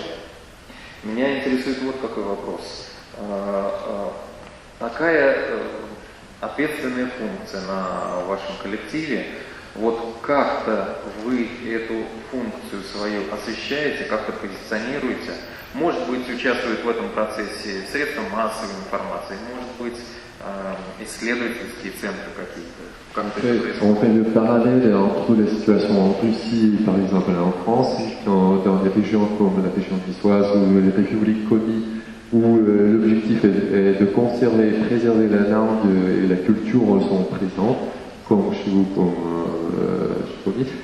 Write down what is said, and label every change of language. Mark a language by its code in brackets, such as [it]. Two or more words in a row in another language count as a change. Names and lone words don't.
[ru] Меня интересует вот какой вопрос. Какая ответственная функция на вашем коллективе? Вот как-то вы эту функцию свою освещаете, как-то позиционируете? Может быть, участвует в этом процессе средства массовой информации, может быть, исследовательские центры какие-то. [fr] On fait le parallèle entre les situations en Russie, par exemple, en France, dans des régions comme la région niçoise ou les républiques commis, où l'objectif est de conserver et préserver la langue et la culture sont présentes, comme chez vous, comme chez Commis.